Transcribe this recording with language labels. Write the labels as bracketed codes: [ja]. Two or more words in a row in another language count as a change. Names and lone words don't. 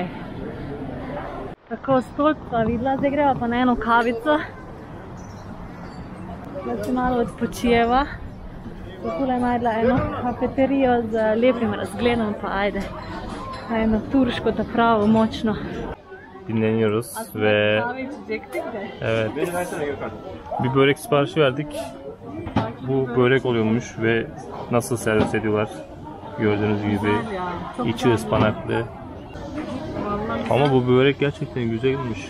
[sl] Tako, stolp pa videla, zdaj greva pa na eno kavico. Da se malo odpočijeva. Tukaj je najdla eno kafeterijo z lepim razgledom, pa ajde. Eno turşko da pravo, moćno. [tr] Dinleniyoruz ve evet, bir börek siparişi verdik. Bu börek oluyormuş ve nasıl servis ediyorlar gördüğünüz gibi içi ıspanaklı. Ama bu börek gerçekten güzelmiş.